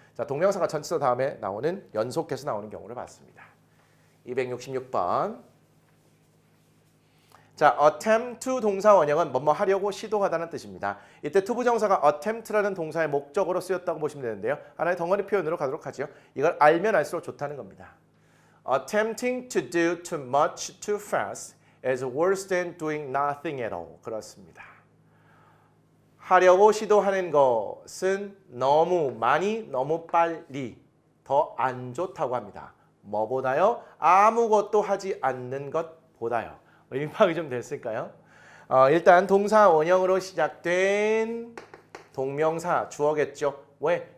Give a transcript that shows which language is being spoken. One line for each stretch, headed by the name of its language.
Korean: 자, 동명사가 전치사 다음에 나오는 연속해서 나오는 경우를 봤습니다. 266번 자, attempt to 동사 원형은 뭐뭐 하려고 시도하다는 뜻입니다. 이때 to 부정사가 attempt라는 동사의 목적으로 쓰였다고 보시면 되는데요. 하나의 덩어리 표현으로 가도록 하죠. 이걸 알면 알수록 좋다는 겁니다.
English: Attempting to do too much too fast is worse than doing nothing at all.
Korean: 그렇습니다. 하려고 시도하는 것은 너무 많이, 너무 빨리 더 안 좋다고 합니다. 뭐보다요? 아무것도 하지 않는 것보다요. 의미 파악이 좀 됐을까요? 일단 동사 원형으로 시작된 동명사 주어겠죠. 왜?